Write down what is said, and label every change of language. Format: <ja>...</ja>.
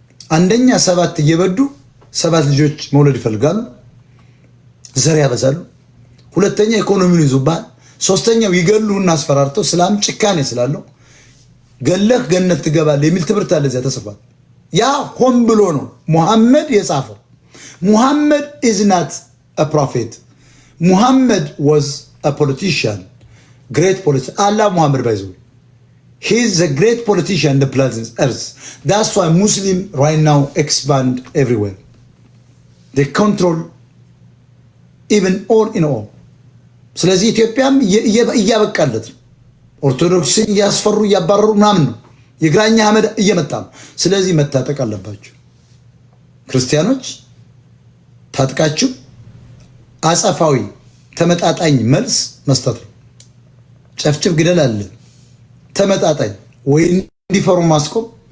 <am>አንደኛ 7 እየበዱ 7 ልጆች መውለድ ይፈልጋሉ፣ ዘር ያበዛሉ። ሁለተኛ ኢኮኖሚውን ይዙባል። ሶስተኛው ይገሉና አስፈራርተው እስላም ጭካኔ ስላለው ገለህ ገነት ትገባለህ የሚል ትምህርት አለ እዚያ ተጽፏል። ያ ሆን ብሎ ነው ሙሐመድ የጻፈው። ሙሐመድ</am> <en>is not a prophet. Muhammad was a politician, great politician. Allah Muhammad by the way, he is a great politician on the planet Earth. That's why Muslim right now expand everywhere. They control even all in all.</en> <am>ስለዚህ ኢትዮጵያም እያበቃለት ኦርቶዶክስን እያስፈሩ እያባረሩ ምናምን ነው። የግራኛ አህመድ እየመጣ ነው። ስለዚህ መታጠቅ አለባችሁ ክርስቲያኖች። ታጥቃችሁ አጸፋዊ ተመጣጣኝ መልስ መስጠት ነው። ጨፍጭፍ ግደል አለ ተመጣጣኝ ወይ እንዲፈሩ ማስቆም</am>